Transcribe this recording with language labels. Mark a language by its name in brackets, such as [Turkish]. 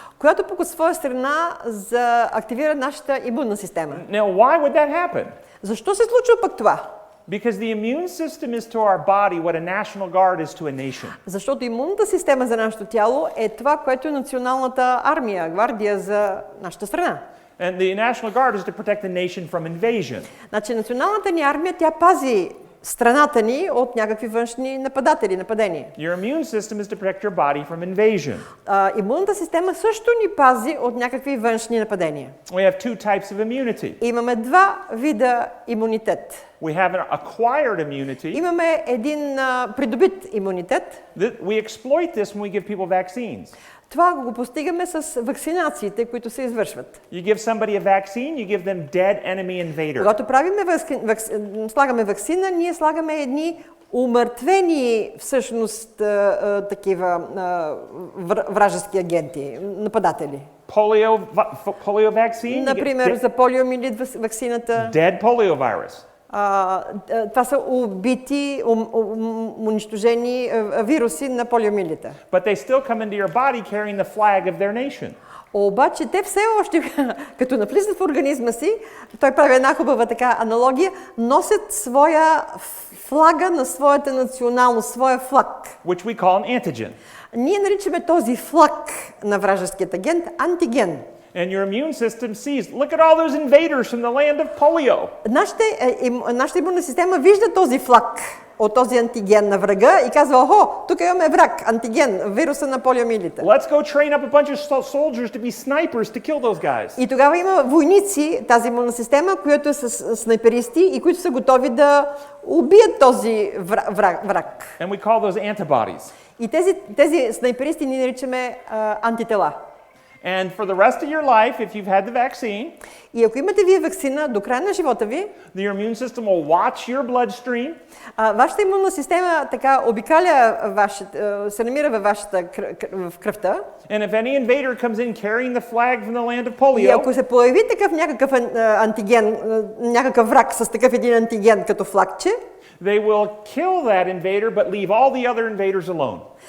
[Bulgarian] която пък от своя страна активира нашата имунна система. [English] Now, why would that happen? [Bulgarian] Защо се случва пък това? [English] Because the immune system is to our body what a national guard is to a nation. [Bulgarian] Защото имунната система за нашето тяло е това, което е националната армия, гвардия за нашата страна. [English] And the National Guard is to protect the nation from invasion. [Bulgarian] Значи националната ни армия, тя пази страната ни от някакви външни нападения. [English] Your immune system is to protect your body from invasion. [Bulgarian] Имунната система също ни пази от някакви външни нападения. [English] We have two types of immunity. [Bulgarian] Имаме два вида имунитет. [English] We have an acquired immunity. [Bulgarian] Имаме един придобит имунитет. [English] We exploit this when we give people vaccines. [Bulgarian] Това го постигаме с вакцинациите, които се извършват. [English] You give somebody a vaccine, you give them dead enemy invader. [Bulgarian] Когато слагаме вакцина, ние слагаме едни умъртвени всъщност такива вражески агенти, нападатели. [English] Polio vaccine. [Bulgarian] Например, за полиомиелит вакцината. [English] Dead polio virus. [Bulgarian] Това са убити, унищожени вируси на полиомиелита. [English] But they still come into your body carrying the flag of their nation. [Bulgarian] Обаче те все още, като навлизат в организма си, той прави една хубава така аналогия, носят своя флага на своята националност, своя флаг. [English] Which we call an antigen. [Bulgarian] Ние наричаме този флаг на вражеският агент антиген. [English] And your immune system sees, look at all those invaders from the land of polio. [Bulgarian] Нашата имунна система вижда този флаг от този антиген на врага и казва, охо, тук имаме враг, антиген, вируса на полиомиелита. [English] Let's go train up a bunch of soldiers to be snipers to kill those guys. [Bulgarian] И тогава има войници, тази имунна система, която е с снайперисти и които са готови да убият този враг. [English] And we call those antibodies. [Bulgarian] И тези снайперисти ние наричаме антитела. [English] And for the rest of your life, if you've had the vaccine, [Bulgarian] и ако имате вие ваксина до края на живота ви, [English] the immune system will watch your bloodstream. [Bulgarian] Вашата имунна система така обикаля се намира във вашата в кръвта. [English] And if any invader comes in carrying the flag from the land of polio, [Bulgarian] и ако се появи такъв някакъв антиген, някакъв враг с такъв един антиген като флагче, [English] they will kill that invader but leave all the other invaders alone.